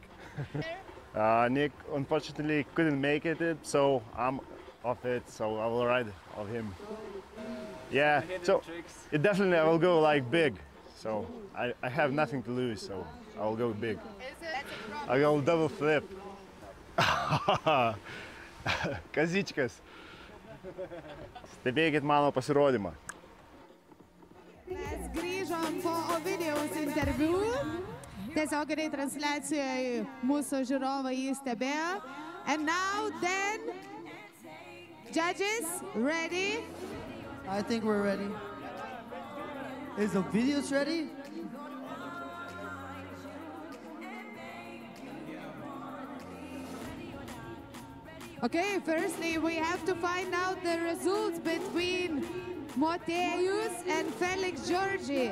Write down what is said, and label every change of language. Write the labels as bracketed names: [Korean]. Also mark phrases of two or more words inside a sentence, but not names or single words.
[English] Nick unfortunately couldn't make it, so I'm off it, so I will ride of him. Yeah, so it definitely I will go like big, so I have nothing to lose, so I will go big. I will double flip. [Lithuanian] Kazičkas. Stebėkit mano pasirodymą. Mes grįžom po Ovidijaus interviu. Tiesioginėje transliacijoje mūsų žiūrovai jį stebėjo. [English] And now then, judges, ready? I think we're ready. Is the videos ready? Okay, firstly, we have to find out the results between Mateus and Felix Georgi.